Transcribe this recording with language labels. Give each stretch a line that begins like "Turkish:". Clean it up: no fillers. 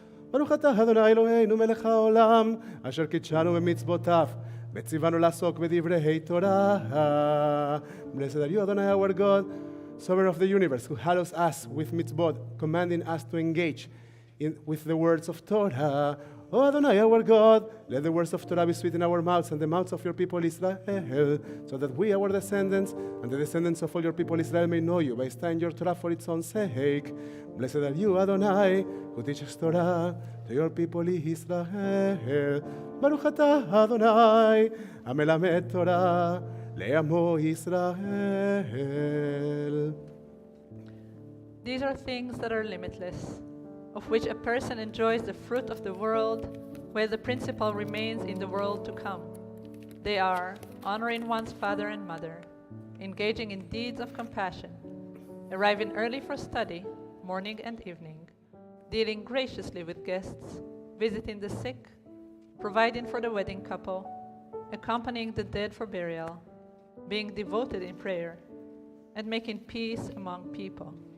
Hebrew: ברוך אתה ה' אלוהינו מלך העולם, אשר קידשנו במצוותיו, וציוונו לעסוק בדברי תורה.
English: Blessed are you, Adonai, our God, sovereign of the universe, who hallows us with mitzvot, commanding us to engage with the words of Torah. O Adonai, our God, let the words of Torah be sweet in our mouths and the mouths of your people Israel, so that we, our descendants, and the descendants of all your people Israel may know you by studying your Torah for its own sake. Blessed are you, Adonai, who teaches Torah to your people Israel.
Hebrew: Baruch atah Adonai, המלמד תורה לעמו ישראל.
English: These are things that are limitless, of which a person enjoys the fruit of the world, where the principle remains in the world to come. They are honoring one's father and mother, engaging in deeds of compassion, arriving early for study, morning and evening, dealing graciously with guests, visiting the sick, providing for the wedding couple, accompanying the dead for burial, being devoted in prayer, and making peace among people.